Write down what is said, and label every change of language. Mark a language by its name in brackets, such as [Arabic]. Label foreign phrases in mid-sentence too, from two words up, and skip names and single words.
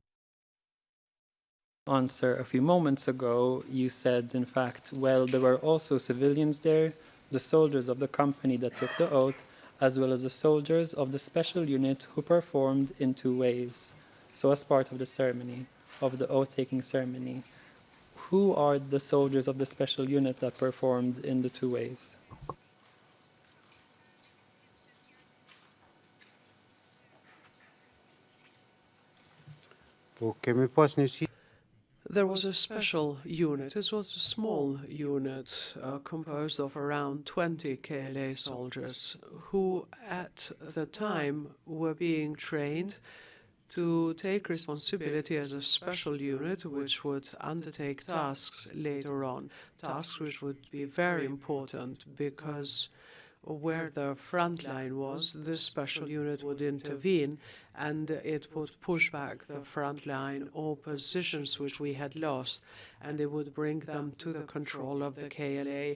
[English] Answer a few moments ago, you said, in fact, well, there were also civilians there, the soldiers of the company that took the oath, as well as the soldiers of the special unit who performed in two ways. So as part of the ceremony, of the oath-taking ceremony, who are the soldiers of the special unit that performed in the two ways? [Albanian] po kemi pas një si [English] There was a special unit. It was a small unit composed of around 20 KLA soldiers who at the time were being trained to take responsibility as a special unit which would undertake tasks later on, tasks which would be very important because where the front line was, this special unit would intervene and it would push back the front line or positions which we had lost, and it would bring them to the control of the KLA.